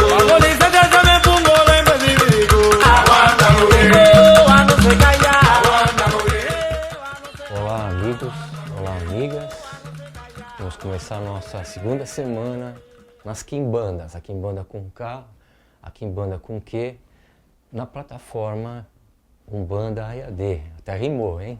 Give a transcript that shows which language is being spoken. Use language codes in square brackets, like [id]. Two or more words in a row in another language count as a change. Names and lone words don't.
[es] Cuando dice que se me pongo lembe di virigu, aguántalo bien, cuando se calla, aguántalo bien. [pt] Olá, amigos, olá, amigas. Vamos começar a nossa segunda semana nas quimbandas, a quimbanda com K, a quimbanda com Q, na plataforma Umbanda EAD. Até rimou, hein?